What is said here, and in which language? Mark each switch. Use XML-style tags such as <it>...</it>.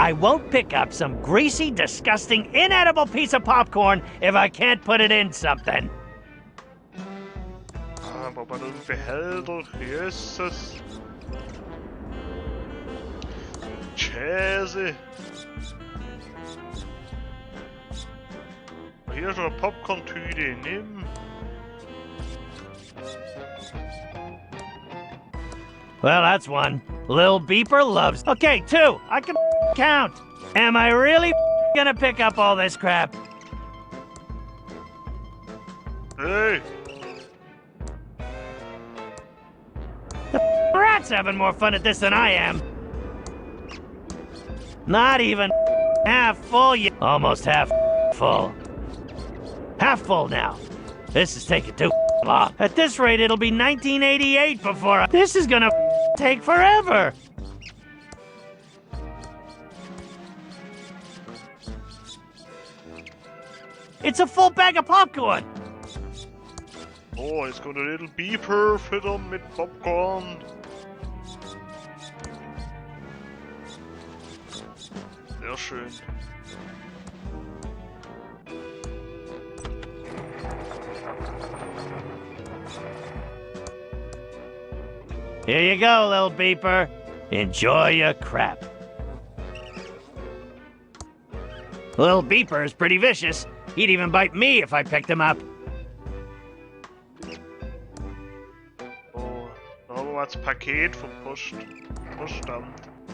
<en>I won't pick up some greasy, disgusting, inedible piece of popcorn if I can't put it in something.</en> <de>Aber bei einem Behälter, Jesus. Käse. Hier ist eine Popcorn-Tüte, nimm.</de> <en>Well, that's one. Lil Beeper loves... Okay, two. I can count. Am I really gonna pick up all this crap? Hey. The rat's having more fun at this than I am. Not even half full yet. Almost half full. Half full now. This is taking too long. At this rate, it'll be 1988 before This is gonna take forever. It's a full bag of popcorn.</en> <de>Oh, jetzt kommt ein Little Beeper füttern mit Popcorn. Sehr schön.</de> <en>Here you go, little beeper. Enjoy your crap. Little beeper is pretty vicious. He'd even bite me if I picked him up.</en> <de>Oh, da haben wir das Paket vom Postamt.</de>